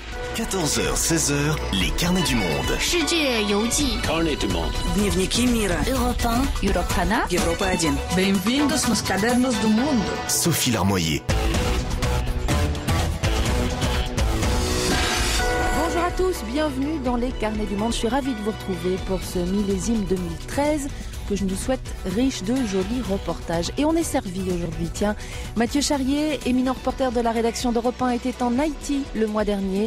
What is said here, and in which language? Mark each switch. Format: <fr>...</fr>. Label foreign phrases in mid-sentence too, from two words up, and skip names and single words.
<fr>14h, 16h, les carnets du monde.</fr> <zh>世界游记</zh> <fr>Carnet du monde.</fr> <ru>Дневники мира.</ru> <fr>Europe 1, Europana. Europa 1.</fr> <pt>Bem-vindos nos cadernos do mundo.</pt> <fr>Sophie Larmoyer. Bonjour à tous, bienvenue dans les carnets du monde. Je suis ravie de vous retrouver pour ce millésime 2013 que je nous souhaite riche de jolis reportages. Et on est servi aujourd'hui, tiens. Mathieu Charrier, éminent reporter de la rédaction d'Europe 1, était en Haïti le mois dernier.</fr>